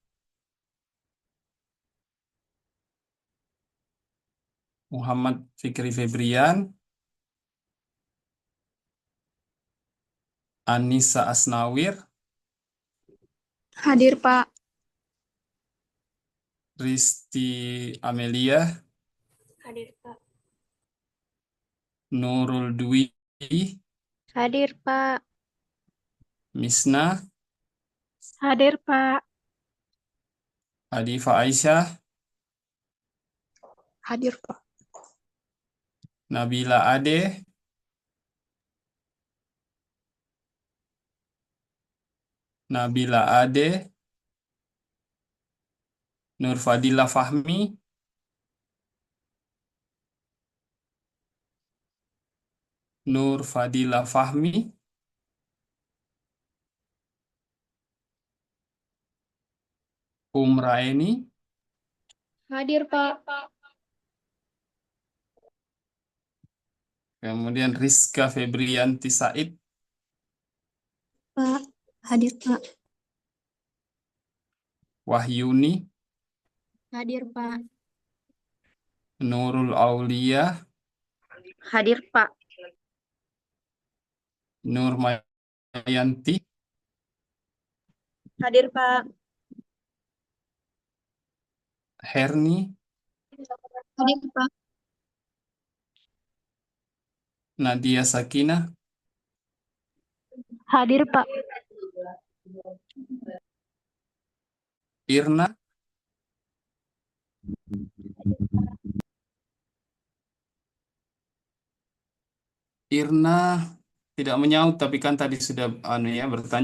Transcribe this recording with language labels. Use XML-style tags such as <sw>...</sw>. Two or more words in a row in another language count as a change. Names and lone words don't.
<id>Muhammad Fikri Febrian. Anissa Asnawir. Hadir, Pak. Risti Amelia. Hadir, Pak. Nurul Dwi. Hadir, Pak. Misna. Hadir, Pak. Adifa Aisyah. Hadir, Pak. Nabila Ade. Nabila Ade. Nur Fadila Fahmi. Nur Fadila Fahmi. Raeni. Hadir, Pak. Kemudian Rizka Febrianti Said. Pak. Hadir, Pak. Wahyuni. Hadir, Pak. Nurul Aulia. Hadir, Pak. Nur Mayanti. Hadir, Pak. Herni. Hadir, Pak. Nadia Sakinah. Hadir, Pak. Irna. Irna tidak menyaut, tapi kan tadi sudah bertanya.</id>